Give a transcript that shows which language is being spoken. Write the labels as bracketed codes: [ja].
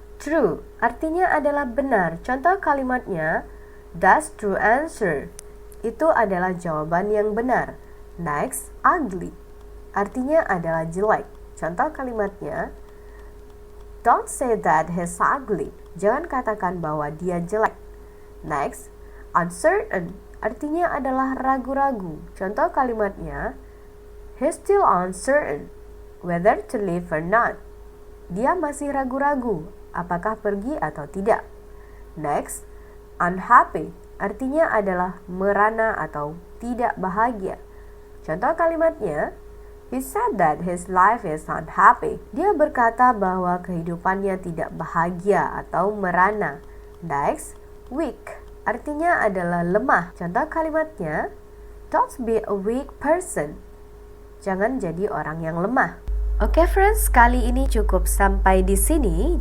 [id] True artinya adalah benar. Contoh kalimatnya, [en] that's true answer. [id] Itu adalah jawaban yang benar. Next, ugly artinya adalah jelek. Contoh kalimatnya, [en] don't say that he's ugly. [id] Jangan katakan bahwa dia jelek. Next, uncertain artinya adalah ragu-ragu. Contoh kalimatnya, [en] he's still uncertain whether to leave or not. [id] Dia masih ragu-ragu apakah pergi atau tidak. Next, unhappy artinya adalah merana atau tidak bahagia. Contoh kalimatnya, [en] he said that his life is unhappy. [id] Dia berkata bahwa kehidupannya tidak bahagia atau merana. Next, weak, artinya adalah lemah. Contoh kalimatnya, [en] don't be a weak person. [id] Jangan jadi orang yang lemah. Oke friends, kali ini cukup sampai di sini.